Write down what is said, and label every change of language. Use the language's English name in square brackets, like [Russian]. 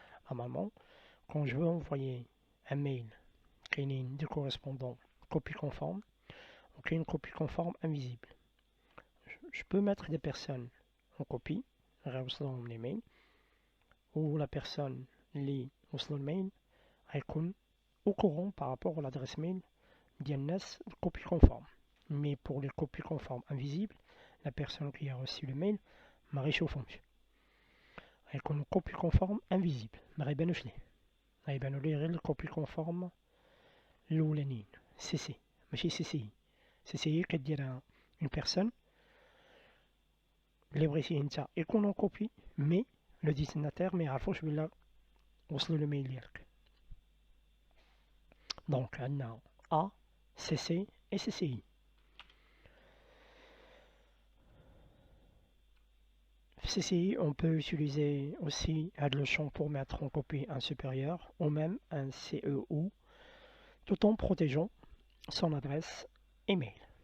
[French] Normalement, quand je veux envoyer un mail qui est de correspondant copie conforme, ou qui est une copie conforme invisible, je peux mettre des personnes en copie, dans les mails, ou la personne lit le mail, يكون au courant par rapport à l'adresse mail [Arabic] ديال الناس [French] copie conforme. Mais pour les copies conformes invisibles, la personne qui a reçu le mail [Arabic] ما غيشوفهمش. غيكونوا [French] copie conforme invisible [Arabic] ما غيبانوش ليه. غيبانوا ليه غير الكوبي كونفورم الاولانيين سي سي ماشي سي سي. سي سي كديرها [French] اون بيرسون [Arabic] اللي بغيتي انت يكون [French] اون كوبي مي لو ديستيناتير [Arabic] ما يعرفوش بلا وصلوا الميل ديالك. دونك عندنا A, CC et CCI. [French] CCI, on peut utiliser aussi le champ pour mettre en copie un supérieur ou même un CEU, tout en protégeant son adresse email.